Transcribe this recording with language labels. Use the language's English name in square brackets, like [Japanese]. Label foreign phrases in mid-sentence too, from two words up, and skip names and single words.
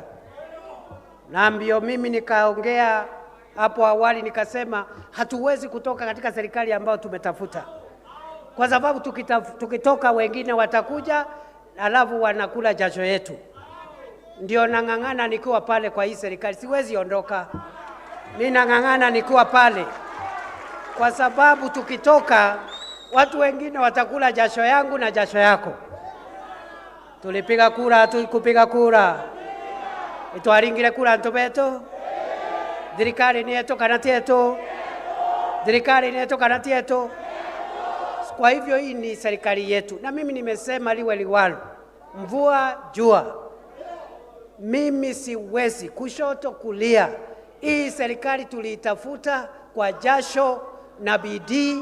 [Swahili] Na mbio mimi nikaongea hapo awali nikasema hatuwezi kutoka katika serikali ambayo tumetafuta, kwa sababu tukitoka wengine watakuja alafu wanakula jasho yetu. Ndio nang'ang'ana nikiwa pale kwa hii serikali, siwezi ondoka. Mimi nang'ang'ana nikiwa pale, kwa sababu tukitoka watu wengine watakula jasho yangu na jasho yako. Tulipiga kura, tukupiga kura, [Meru] itwaringire kura ntobeto. Thirikari ni yetu kana ti yetu? Thirikari ni yetu kana ti yetu? [Swahili] Kwa hivyo hii ni serikali yetu, na mimi nimesema liwe liwalo, mvua jua, mimi siwezi kushoto kulia. Hii serikali tuliitafuta kwa jasho na bidii.